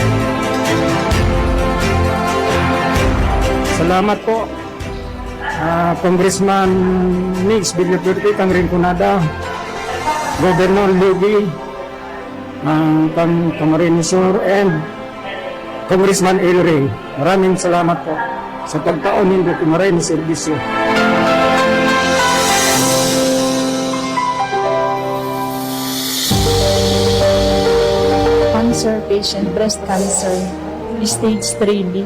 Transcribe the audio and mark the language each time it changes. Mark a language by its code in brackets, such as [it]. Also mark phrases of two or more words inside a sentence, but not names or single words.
[tl] Salamat po. Congressman Nix Villaperte, kang Rinconada, Governor Lugi, kang Camarines Sur, and Congressman El Rey. Maraming salamat po sa pagtaon ninyo kung maraming serbisyo. [en] Cancer patient, breast cancer, stage 3B.